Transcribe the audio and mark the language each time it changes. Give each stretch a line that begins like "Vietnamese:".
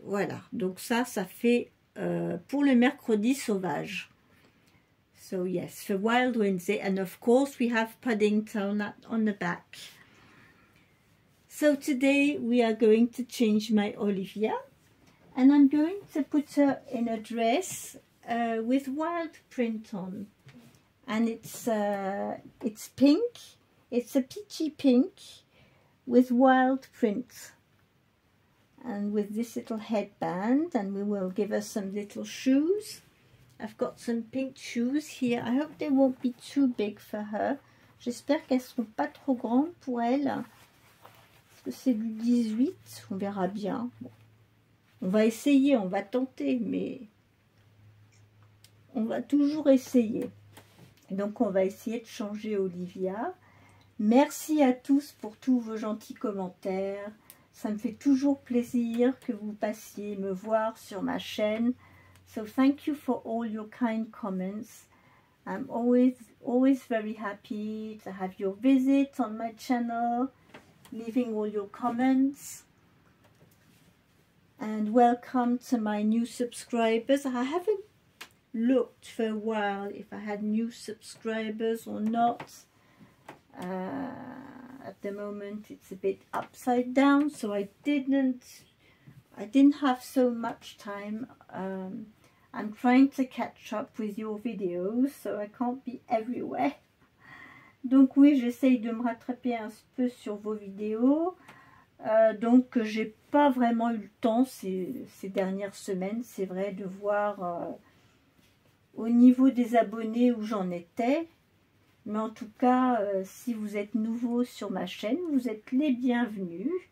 French: Voilà, donc ça fait pour le mercredi sauvage.
English: So yes, for Wild Wednesday. And of course we have Paddington on the back. So today we are going to change my Olivia. And I'm going to put her in a dress with wild print on. And it's pink. It's a peachy pink with wild print. And with this little headband, and we will give her some little shoes. I've got some pink shoes here. I hope they won't be too big for her.
French: J'espère qu'elles seront pas trop grandes pour elle. Parce que c'est du 18, on verra bien. Bon. On va essayer, on va tenter, mais on va toujours essayer. Donc on va essayer de changer Olivia. Merci à tous pour tous vos gentils commentaires. Ça me fait toujours plaisir que vous passiez me voir sur ma chaîne.
English: So thank you for all your kind comments. I'm always very happy to have your visit on my channel, leaving all your comments. And welcome to my new subscribers. I haven't looked for a while if I had new subscribers or not. At the moment it's a bit upside down, so I didn't have so much time. I'm trying to catch up with your videos, so I can't be everywhere.
French: Donc oui, j'essaye de me rattraper un peu sur vos vidéos. Donc j'ai pas vraiment eu le temps ces dernières semaines, c'est vrai, de voir au niveau des abonnés où j'en étais. Mais en tout cas, si vous êtes nouveau sur ma chaîne, vous êtes les bienvenus.